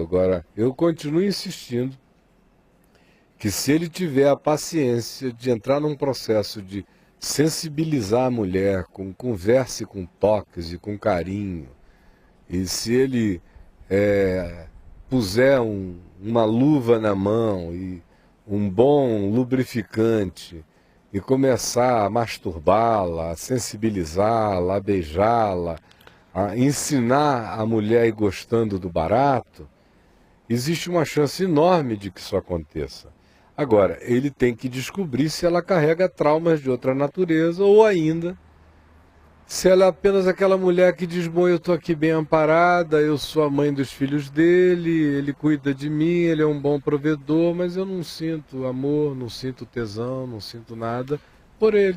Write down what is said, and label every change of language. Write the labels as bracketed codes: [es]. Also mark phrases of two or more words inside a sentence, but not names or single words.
[pt] Agora, eu continuo insistindo que se ele tiver a paciência de entrar num processo de sensibilizar a mulher com conversa e com toques e com carinho, e se ele puser uma luva na mão e um bom lubrificante e começar a masturbá-la, a sensibilizá-la, a beijá-la, a ensinar a mulher a ir gostando do barato, existe uma chance enorme de que isso aconteça. Agora, ele tem que descobrir se ela carrega traumas de outra natureza ou ainda se ela é apenas aquela mulher que diz, bom, eu estou aqui bem amparada, eu sou a mãe dos filhos dele, ele cuida de mim, ele é um bom provedor, mas eu não sinto amor, não sinto tesão, não sinto nada por ele.